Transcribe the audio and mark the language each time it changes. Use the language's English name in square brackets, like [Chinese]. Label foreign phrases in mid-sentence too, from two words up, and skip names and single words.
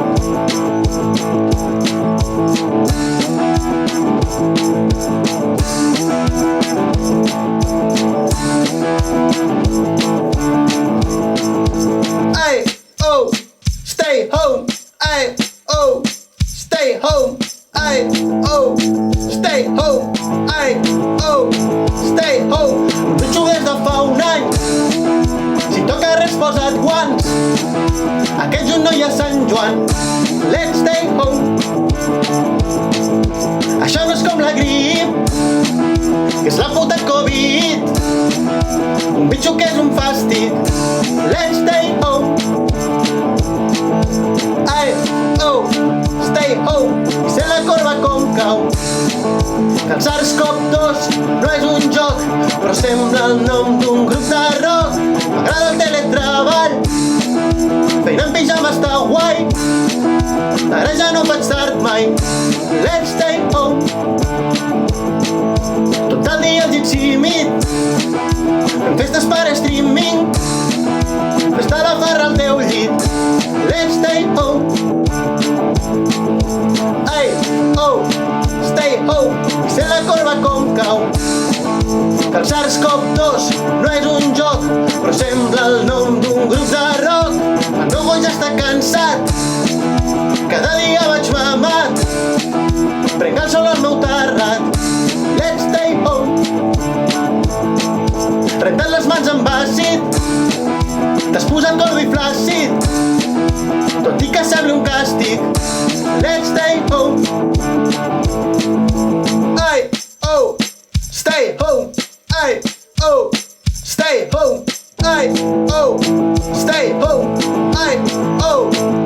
[English] Ay, oh, stay home. Ay, oh, stay home. Ay, oh, stay home. Ay, oh, stay home. [Catalan] Un bitxo des de fa un any. Si toca res posa't guants. Aquest juny no hi ha Sant Joan. [English] Let's stay home. [Catalan] Això no és com la grip, que és la puta Covid. Un bitxo que és un fàstic. [English] Let's stay home. Ay, oh, stay home. [Catalan] I sé la corba com cau. Que el SARS-CoV-2 no és un joc, però sembla el nom d'un grup de rock. M'agrada el teletreball, feina en pijama està guai. Ara ja no faig tard mai. [English] Let's stay home. [Catalan] Tot el dia al Jitsi-Meet, fem festes per streaming, festa la farra al teu llit. [English] Let's stay home. Ay, oh, stay home. [Catalan] I sé la corba com cau. Que el SARS-CoV-2 no és un joc, però sembla el nom d'un grup de rock. El meu gos ja està cansat, cada dia vaig mamat. Prenc el sol al meu terrat. [English] Let's stay home. [Catalan] Renta't les mans amb àcid, t'has posat gordo i flàcid, tot i que sembli un càstig. [English] Let's stay home. Ay, oh, stay home. Ay, oh, stay home. Ay, oh, stay home. Ay, oh,